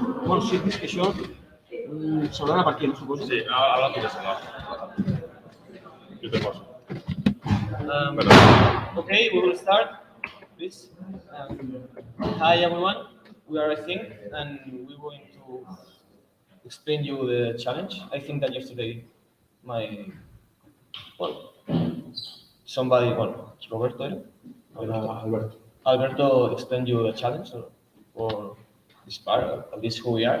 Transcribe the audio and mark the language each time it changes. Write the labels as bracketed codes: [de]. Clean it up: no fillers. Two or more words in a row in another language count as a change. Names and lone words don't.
[ca] Bueno, sí, és que això s'haurà de per aquí, no suposo? Sí, ara tu ja serà. Jo te poso. [en] Okay, we will start, please. Hi everyone, we are iThink, and we're going to explain you the challenge. I think that yesterday, Roberto, Alberto explained you the challenge for this part, at least who we are.